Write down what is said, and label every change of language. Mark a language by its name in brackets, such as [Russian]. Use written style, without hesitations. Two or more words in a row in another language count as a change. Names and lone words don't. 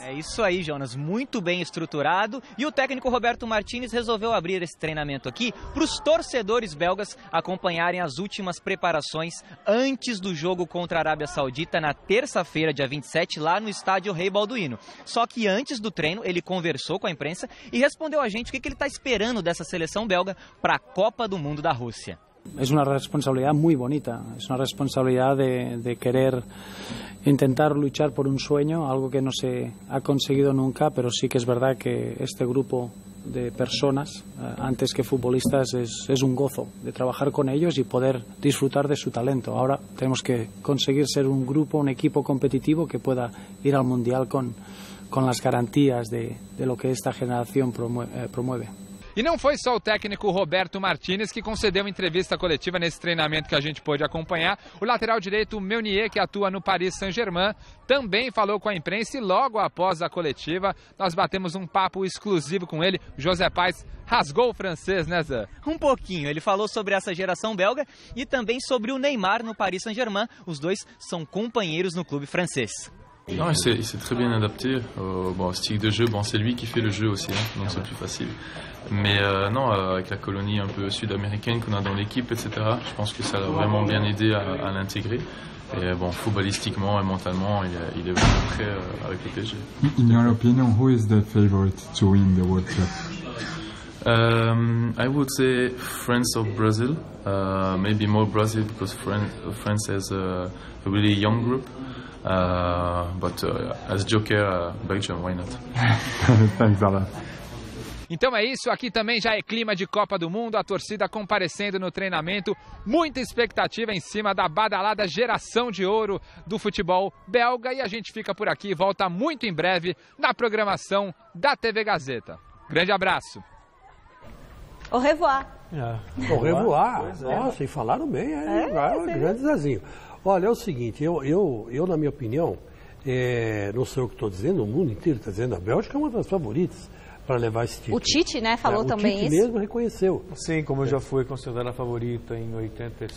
[Portuguese] É isso aí, Jonas, muito bem estruturado. E o técnico Roberto Martínez resolveu abrir esse treinamento aqui para os torcedores belgas acompanharem as últimas preparações antes do jogo contra a Arábia Saudita na terça-feira, dia 27, lá no estádio Rei Balduino. Só que antes do treino, ele conversou com a imprensa e respondeu a gente o que ele está esperando dessa seleção belga para a Copa do Mundo da Rússia. [Spanish] Es una responsabilidad muy bonita, es una responsabilidad de querer intentar luchar por un sueño, algo que no se ha conseguido nunca, pero sí que es verdad que este grupo de personas, antes que futbolistas, es un gozo de trabajar con ellos y poder disfrutar de su talento. Ahora tenemos que conseguir ser un grupo, un equipo competitivo que pueda ir al Mundial con las garantías de lo que esta generación promueve. [Portuguese] E não foi só o técnico Roberto Martínez que concedeu entrevista coletiva nesse treinamento que a gente pôde acompanhar. O lateral direito Meunier, que atua no Paris Saint-Germain, também falou com a imprensa e logo após a coletiva nós batemos um papo exclusivo com ele. José Paes rasgou o francês, né, Zé? Um pouquinho. Ele falou sobre essa geração belga e também sobre o Neymar no Paris Saint-Germain. Os dois são companheiros no clube francês. [French] Non, il s'est très bien adapté au style de jeu. Bon, c'est lui qui fait le jeu aussi, hein, donc c'est plus facile. Mais non, avec la colonie un peu sud-américaine qu'on a dans l'équipe, etc., je pense que ça l'a vraiment bien aidé à l'intégrer. Et bon, footballistiquement et mentalement, il est vraiment prêt avec le PSG. [English] In your opinion, who is the favorite to win the World Cup? I would say France or Brazil. Maybe more Brazil because France has a really young group. But as Joker, Belgium, why not? Thanks a lot. [Portuguese] Então é isso, aqui também já é clima de Copa do Mundo, a torcida comparecendo no treinamento, muita expectativa em cima da badalada geração de ouro do futebol belga e a gente fica por aqui, volta muito em breve na programação da TV Gazeta. Grande abraço. [French] Au revoir. Au revoir. [Portuguese] Nossa, e falaram bem, grande Zezinho. Olha, é o seguinte, eu na minha opinião, não sei o que estou dizendo, o mundo inteiro está dizendo, a Bélgica é uma das favoritas para levar esse título. O Tite, né, falou também isso. O Tite mesmo reconheceu. Sim, como já foi considerada a favorita em 86.